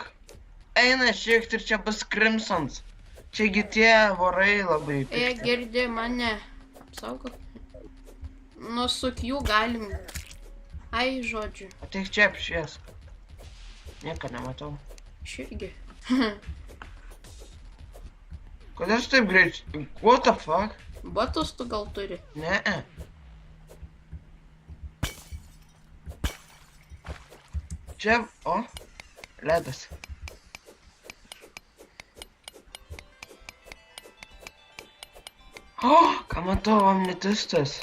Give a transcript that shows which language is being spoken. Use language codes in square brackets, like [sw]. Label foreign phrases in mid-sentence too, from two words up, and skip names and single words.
[lt] Eina, šiek tiek čia bus Crimsons. Čiagi tie vorai labai pikti. Girdi mane. Apsaugok. Nu, su Q galim. Ai, žodžiu. Ateik čia apšviesk. Nieko nematau. Aš irgi. Kodėl aš taip greičiai? [en] What the fuck? [lt] Batus tu gal turi? Ne. Čia, o, ledas. O, ką matau, ametistas.